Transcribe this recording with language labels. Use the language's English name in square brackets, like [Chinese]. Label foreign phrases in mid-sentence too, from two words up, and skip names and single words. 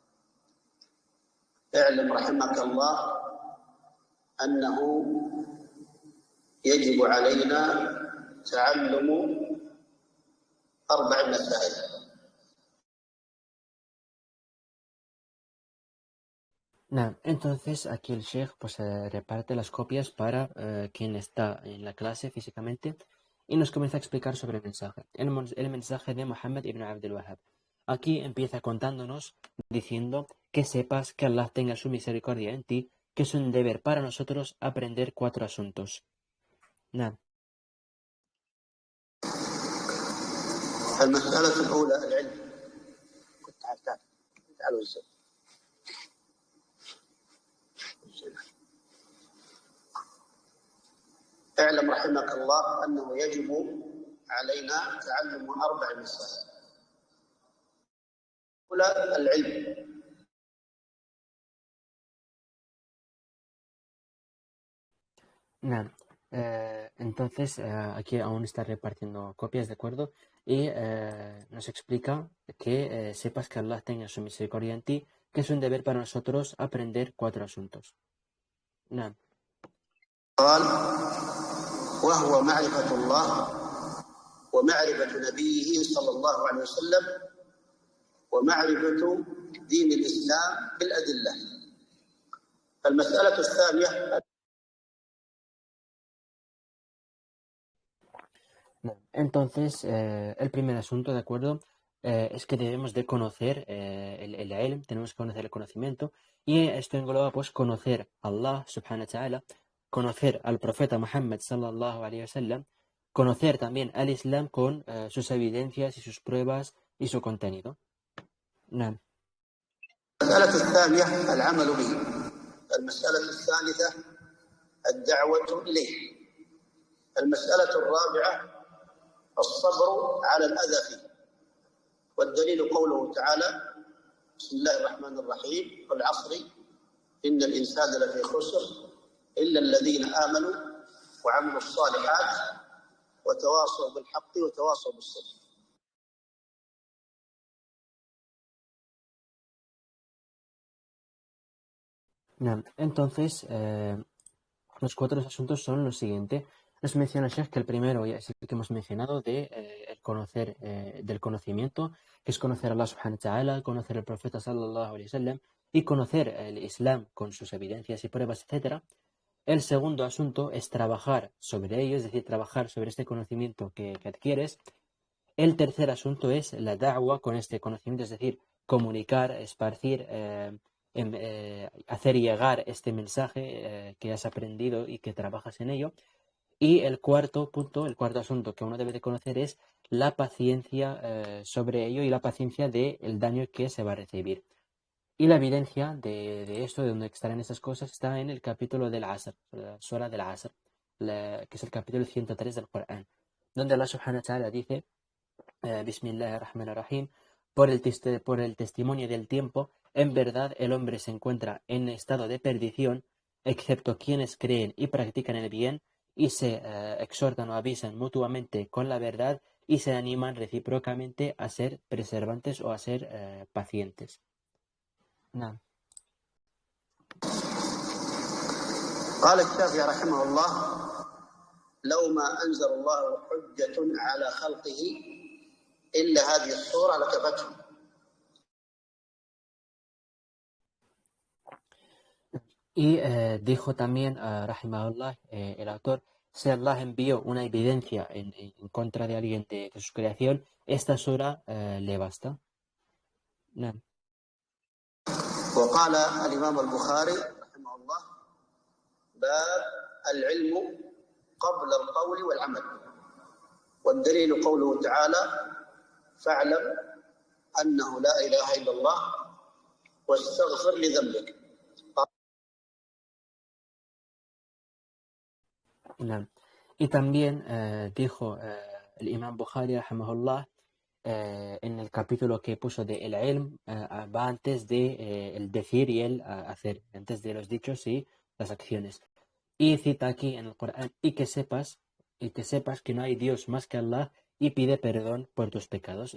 [Arabic] اعلم رحمك الله أنه يجب علينا تعلم 4 مسائل. [Spanish] Entonces aquí el Sheikh pues reparte las copias para quien está en la clase físicamente y nos comienza a explicar sobre el mensaje. El mensaje de Muhammad ibn Abdul Wahhab. Aquí empieza contándonos, diciendo que sepas que Allah tenga su misericordia en ti, que es un deber para nosotros aprender 4 asuntos. [Arabic] نعم. المسألة الأولى العلم. تعالوا الزب. اعلم رحمك الله أنه يجب علينا تعلم 4 مسائل. الأولى العلم. نعم. [Spanish] Entonces, aquí aún está repartiendo copias, ¿de acuerdo? Y nos explica que sepas que Allah tenga su misericordia en ti, que es un deber para nosotros aprender 4 asuntos. [Arabic] نعم. قال وهو معرفة الله ومعرفة نبيه صلى الله عليه وسلم ومعرفة دين الإسلام بالأدلة. المسألة الثانية. [Spanish] Entonces, el primer asunto, ¿de acuerdo? Es que debemos de conocer el ilm, tenemos que conocer el conocimiento, y esto engloba pues conocer a Allah [Arabic] سبحانه وتعالى, [Spanish] conocer al profeta Muhammad [Arabic] صلى الله عليه وسلم, [Spanish] conocer también al Islam con sus evidencias y sus pruebas y su contenido. [Arabic] نعم. المسألة الثانية العمل به. المسألة الثالثة الدعوة إليه. المسألة الرابعة الصبر على الأذى فيه. والدليل قوله تعالى بسم الله الرحمن الرحيم والعصر إن الإنسان لفي خسر إلا الذين آمنوا وعملوا الصالحات وتواصوا بالحق وتواصوا بالصبر. [Spanish] Entonces, los 4 asuntos son los siguientes. Nos menciona Sheikh que el primero, ya es el que hemos mencionado, el conocer, del conocimiento, que es conocer a Allah [Arabic] سبحانه وتعالى, [Spanish] conocer al profeta [Arabic] صلى الله عليه وسلم [Spanish] y conocer el Islam con sus evidencias y pruebas, etc. El segundo asunto es trabajar sobre ello, es decir, trabajar sobre este conocimiento que adquieres. El tercer asunto es la da'wa con este conocimiento, es decir, comunicar, esparcir, hacer llegar este mensaje que has aprendido y que trabajas en ello. Y el cuarto punto, el cuarto asunto que uno debe de conocer es la paciencia sobre ello y la paciencia del daño que se va a recibir. Y la evidencia de esto, de donde estarán estas cosas, está en el capítulo del Asr, la Sura del Asr, que es el capítulo 103 del Corán, donde Allah [Arabic] سبحانه وتعالى [Spanish] dice Bismillahirrahmanirrahim, por el testimonio del tiempo, en verdad el hombre se encuentra en estado de perdición, excepto quienes creen y practican el bien, y se exhortan o avisan mutuamente con la verdad, y se animan recíprocamente a ser perseverantes o a ser pacientes. [Arabic] نعم. قال الشافعي رحمه الله لو ما أنزل الله حجة على خلقه إلا هذه الصورة لكفتهم. [Spanish] Y dijo también, rahimahullah, el autor, si Allah envió una evidencia en contra de alguien de su creación, esta sura le basta. [Arabic] نعم. وقال الإمام البخاري رحمه الله باب العلم قبل القول والعمل والدليل قوله تعالى فاعلم أنه لا إله إلا الله واستغفر لذنبك. نعم. [Spanish] Y también dijo el imam Bukhari, rahimahullah, en el capítulo que puso de el ilm, va antes de el decir y el hacer, antes de los dichos y las acciones. Y cita aquí en el Corán, y que sepas que no hay Dios más que Allah y pide perdón por tus pecados.